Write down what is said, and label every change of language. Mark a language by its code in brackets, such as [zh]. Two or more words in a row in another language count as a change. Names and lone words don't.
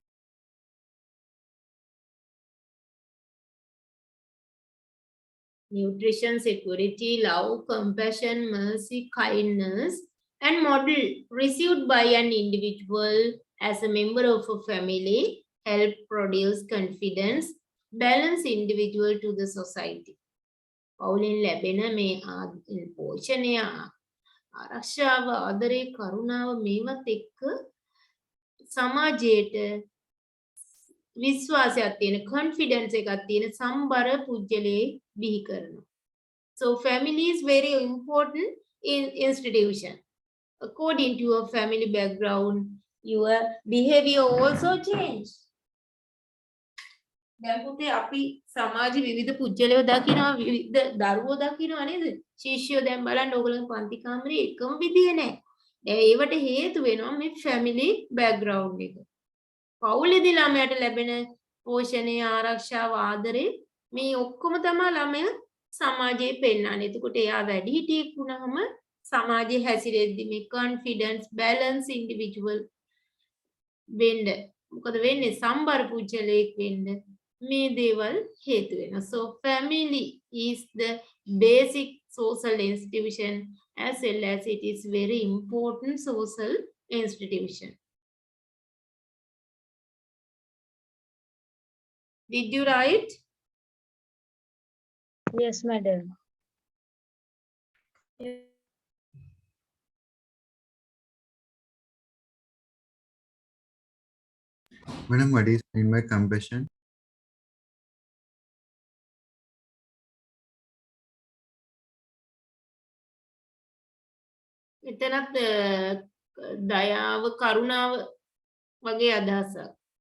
[en] Nutrition, security, love, compassion, mercy, kindness, and model received by an individual as a member of a family help produce confidence, balance individual to the society. [si] පවුලෙන් ලැබෙන මේ පෝෂණය, ආරක්ෂාව, ආදරය, කරුණාව මේවත් එක්ක සමාජයට විශ්වාසයක් තියෙන, confidence එකක් තියෙන සම්බර පුජ්‍යලයේ බිහි කරනවා. [en] So family is very important in institution. According to your family background, your behavior also change. [si] දැන් පුතේ අපි සමාජ විවිධ පුජ්‍යලයෝ දකිනවා, විවිධ දරුවෝ දකිනවා නේද? ශිෂ්‍යයෝ දැන් බලන්න ඕගොල්ලෝ පන්ති කාමරේ එකම විදිය නැහැ. දැන් ඒවට හේතු වෙනවා මේ [en] family background [si] එක. පවුලේදී ළමයාට ලැබෙන පෝෂණය, ආරක්ෂාව, ආදරේ මේ ඔක්කොම තමයි ළමයා සමාජයේ පෙන්නන්නේ. එතකොට එයා වැඩිහිටියෙක් වුණාම සමාජයේ හැසිරෙද්දී මේ [en] confidence, balance individual [si] වෙන්න මොකද වෙන්නේ? සම්බර පුජ්‍යලයක් වෙන්න මේ දේවල් හේතු වෙනවා. [en] So family is the basic social institution as well as it is very important social institution. Did you write? Yes, madam. Madam, what is meant by compassion? [si] එතනත් දයාව, කරුණාව වගේ අදහසක්.